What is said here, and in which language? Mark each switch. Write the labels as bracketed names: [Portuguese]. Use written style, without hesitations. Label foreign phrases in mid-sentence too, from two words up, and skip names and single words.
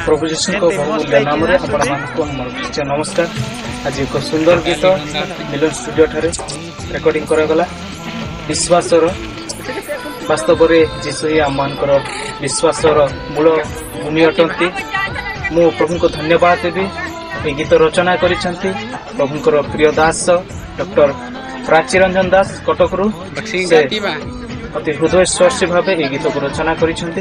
[Sambalpuri] जीशु को बहुमूल्य नाम रे आपण मानकु हमर ख्रीष्टियान नमस्कार। आज एक सुंदर गीत मिलन स्टूडियो ठारे रेकॉर्डिंग करा गला। विश्वासर वास्तव रे जीशु ही आम मानकर विश्वासर मूल भूमि अटंती। मु प्रभु को धन्यवाद देवी। ए गीत रचना करिसंती प्रभुकर प्रिय दास डॉक्टर प्राची रंजन दास कटकरू अति हृदय स्पर्शी भाव ए गीत को रचना करिसंती।